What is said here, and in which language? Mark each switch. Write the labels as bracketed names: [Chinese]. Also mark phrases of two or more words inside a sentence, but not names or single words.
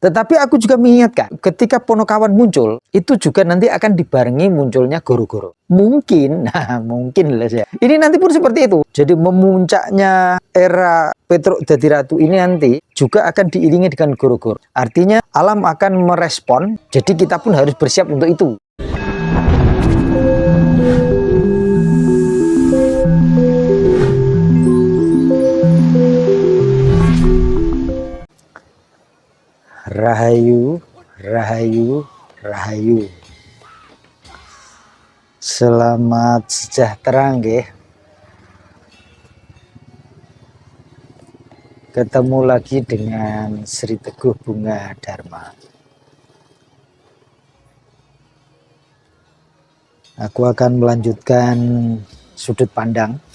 [Indonesian] Tetapi aku juga mengingatkan, ketika Ponokawan muncul, itu juga nanti akan dibarengi munculnya Goro-Goro. Mungkin, mungkin lah ya. Ini nanti pun seperti itu. Jadi memuncaknya era Petruk dadi ratu ini nanti juga akan diiringi dengan Goro-Goro. Artinya alam akan merespon, jadi kita pun harus bersiap untuk itu. Rahayu, rahayu, rahayu. Selamat sejahtera nggih. Ketemu lagi dengan Sri Teguh Bunga Dharma. Aku akan melanjutkan sudut pandang.